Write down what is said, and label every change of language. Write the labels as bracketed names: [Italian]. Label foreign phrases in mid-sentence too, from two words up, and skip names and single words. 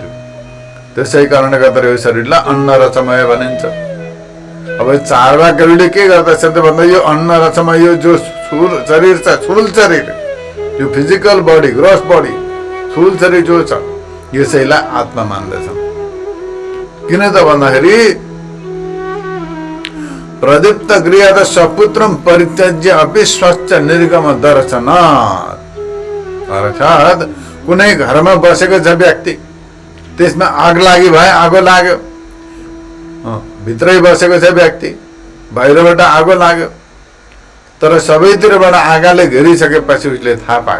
[Nepali] त्यसै कारणले गर्दाखेरि यो शरीरलाई अन्न रसमय भनिन्छ। अब चारवाकहरूले के गर्दछ त भन्दा यो अन्न रसमय, यो जो शरीर छ, स्थूल शरीर, यो [English] physical body, gross body, [Nepali] स्थूल शरीर जो छ, यसैलाई आत्मा मान्दछ। किन त भन्दाखेरि [Sanskrit] प्रदीप्त गृह सपुत्रम परित्यज्य अपि स्वच्छ निर्गम दर्शनात्। [Nepali] अर्थात् कुनै घरमा बसेको छ व्यक्ति, त्यसमा आग लागि भयो, आगो लाग्यो, भित्रै बसेको छ व्यक्ति, बाहिरबाट आगो लाग्यो, तर सबैतिरबाट आगाले घेरिसकेपछि उसले थाहा पायो।